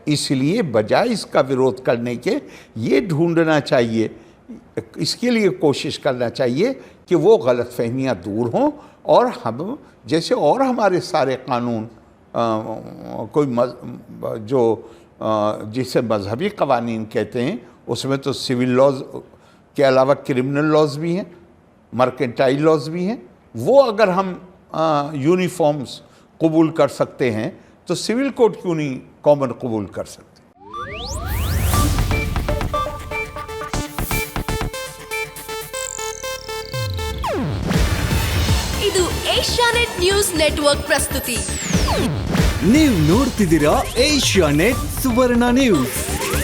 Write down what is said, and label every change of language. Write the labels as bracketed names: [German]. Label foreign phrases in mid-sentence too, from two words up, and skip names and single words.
[Hindi] इसलिए बजाय इसका विरोध करने के ये ढूंढना चाहिए, इसके लिए कोशिश करना चाहिए कि वो गलत फहमियाँ दूर हों और हम जैसे और हमारे सारे कानून जिसे मजहबी कवानीन कहते हैं, उसमें तो [English] civil laws [Hindi] के अलावा [English] criminal laws [Hindi] भी हैं, [English] mercantile laws [Hindi] भी हैं। वो अगर हम यूनिफॉर्म्स कबूल कर सकते हैं तो [English] civil code [Hindi] क्यों नहीं कॉमन कबूल कर सकते? [Kannada] ಇದು ಏಷ್ಯಾನೆಟ್ ನ್ಯೂಸ್ ನೆಟ್ವರ್ಕ್ ಪ್ರಸ್ತುತಿ. ನೀವು ನೋಡ್ತಿದ್ದೀರಾ ಏಷ್ಯಾನೆಟ್ ಸುವರ್ಣ ನ್ಯೂಸ್.